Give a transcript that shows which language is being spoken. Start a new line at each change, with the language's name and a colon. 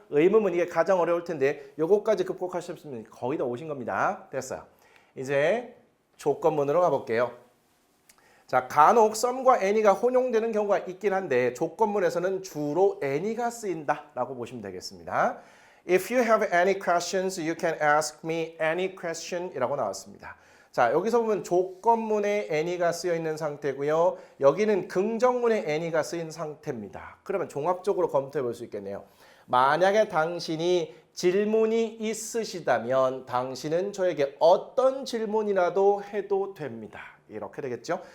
Korean: 의문문 이게 가장 어려울 텐데 요거까지 극복하셨으면 거의 다 오신 겁니다. 됐어요. 이제 조건문으로 가볼게요. 자, 간혹 some과 any가 혼용되는 경우가 있긴 한데 조건문에서는 주로 any가 쓰인다라고 보시면 되겠습니다.
English: If you have any questions, you can ask me any question
Korean: 이라고 나왔습니다. 자, 여기서 보면 조건문에 any가 쓰여 있는 상태고요. 여기는 긍정문에 any가 쓰인 상태입니다. 그러면 종합적으로 검토해 볼 수 있겠네요. 만약에 당신이 질문이 있으시다면 당신은 저에게 어떤 질문이라도 해도 됩니다. 이렇게 되겠죠.